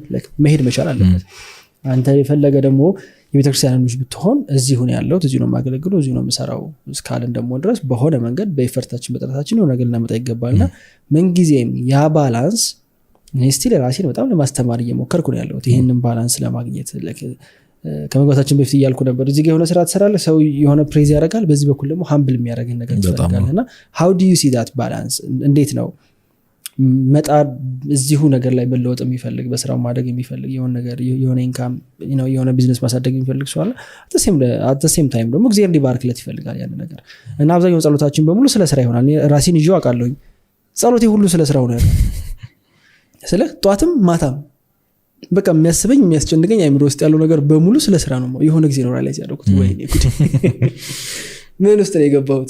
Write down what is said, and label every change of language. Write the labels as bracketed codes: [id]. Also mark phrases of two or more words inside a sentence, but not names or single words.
[am] መሄድ መቻል አለበት። አንተ የፈለገ ደግሞ የቤተክርስቲያን ልጅ ብትሆን እዚሁ ነው ያለሁት፣ እዚሁ ነው የማገለግለው፣ እዚሁ ነው የምሰራው እስካልን ደግሞ ድረስ በሆነ መንገድ በኢፈርታችን በጥረታችን የሆነ ነገር ልናመጣ ይገባልና ምንጊዜም ያ ባላንስ ስቲል ራሴን በጣም ለማስተማር እየሞከርኩ ነው ያለሁት ይህንን ባላንስ ለማግኘት። ከመግባታችን በፊት እያልኩ ነበር እዚህ ጋር የሆነ ስራ ትሰራለህ፣ ሰው የሆነ ፕሬዝ ያደርጋል፣ በዚህ በኩል ደግሞ ሃምብል የሚያደርግን ነገር ትፈልጋለህ እና [en] how do you see that balance? [am] እንዴት ነው መጣር እዚሁ ነገር ላይ መለወጥ የሚፈልግ በስራው ማደግ የሚፈልግ የሆነ ነገር የሆነ ኢንካም የሆነ ቢዝነስ ማሳደግ የሚፈልግ ሰው አለ። [en] at the same time [am] ደግሞ እግዚአብሔር እንዲባርክለት ይፈልጋል ያን ነገር እና አብዛኛው ጸሎታችን በሙሉ ስለ ስራ ይሆናል። ራሴን ይዤው አውቃለሁኝ ጸሎቴ ሁሉ ስለ ስራው ነው ያለው። ስለ ጧትም ማታም በቃ የሚያስበኝ የሚያስጨንቀኝ አይምሮ ውስጥ ያለው ነገር በሙሉ ስለ ስራ ነው። የሆነ ጊዜ ነው ሪላይዝ ያደረኩት ወይኔ ጉድ ምን ውስጥ ነው የገባሁት።